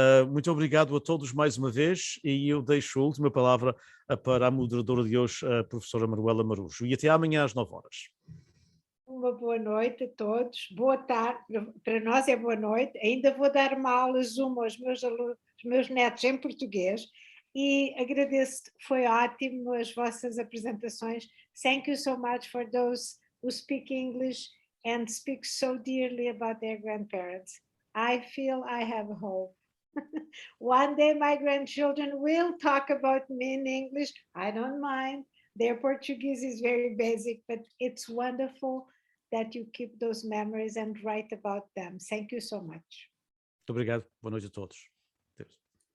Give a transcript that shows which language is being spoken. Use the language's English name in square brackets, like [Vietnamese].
[Portuguese] Muito obrigado a todos mais uma vez, e eu deixo a última palavra para a moderadora de hoje, a professora Manuela Marujo. E até amanhã às 9 horas. Uma boa noite a todos, boa tarde, para nós é boa noite, ainda vou dar uma aula Zoom aos meus alunos, aos meus netos em português, e agradeço, foi ótimo as vossas apresentações. [English] Thank you so much for those who speak English and speak so dearly about their grandparents. I feel I have hope. One day my grandchildren will talk about me in English. I don't mind. Their Portuguese is very basic, but it's wonderful that you keep those memories and write about them. Thank you so much. [Portuguese] Muito obrigado. Boa noite a todos. Deus.